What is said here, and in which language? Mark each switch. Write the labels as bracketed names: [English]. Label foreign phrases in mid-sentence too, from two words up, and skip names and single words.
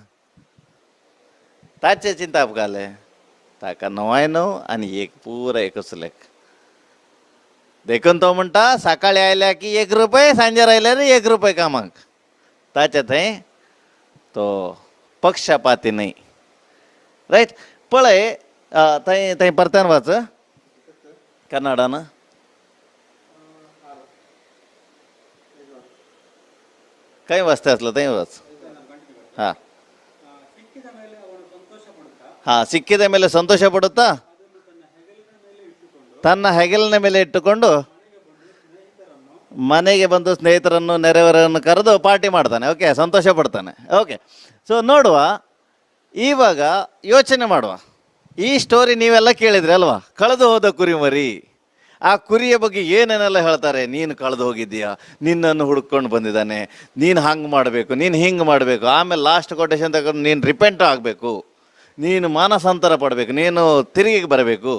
[Konkani] ताचे चिंताप घाले ताका 99 आणि एक पुरा एकच लेख देखून तो म्हणटा सकाळी आयल्या की 1 रुपये सांजेर आयल्यार 1 रुपये कामाक ताचे थंय तो पक्षपाती नाही राईट पळय थंय थंय परत्यान वाच कन्नडान खंय वाचता आसलो थंय वाच हां [Kannada] ಹಾಂ ಸಿಕ್ಕಿದ ಮೇಲೆ ಸಂತೋಷ ಪಡುತ್ತಾ ತನ್ನ ಹೆಗಲಿನ ಮೇಲೆ ಇಟ್ಟುಕೊಂಡು ಮನೆಗೆ ಬಂದು ಸ್ನೇಹಿತರನ್ನು ನೆರೆಯವರನ್ನು ಕರೆದು ಪಾರ್ಟಿ ಮಾಡ್ತಾನೆ. ಓಕೆ ಸಂತೋಷ ಪಡ್ತಾನೆ. [English] okay so [Kannada] ನೋಡುವ ಇವಾಗ ಯೋಚನೆ ಮಾಡುವ ಈ ಸ್ಟೋರಿ ನೀವೆಲ್ಲ ಕೇಳಿದ್ರಿ ಅಲ್ವಾ ಕಳೆದು ಹೋದ ಕುರಿಮರಿ ಆ ಕುರಿಯ ಬಗ್ಗೆ ಏನೇನೆಲ್ಲ ಹೇಳ್ತಾರೆ ನೀನು ಕಳೆದು ಹೋಗಿದ್ದೀಯಾ ನಿನ್ನನ್ನು ಹುಡ್ಕೊಂಡು ಬಂದಿದ್ದಾನೆ ನೀನು ಹಂಗೆ ಮಾಡಬೇಕು ನೀನು ಹಿಂಗೆ ಮಾಡಬೇಕು ಆಮೇಲೆ [English] last quotation [Kannada] ತಗೊಂಡು ನೀನು ರಿಪೆಂಟ್ ಆಗಬೇಕು ನೀನು ಮಾನಸಾಂತರ ಪಡಬೇಕು ನೀನು ತಿರುಗಿಗೆ ಬರಬೇಕು.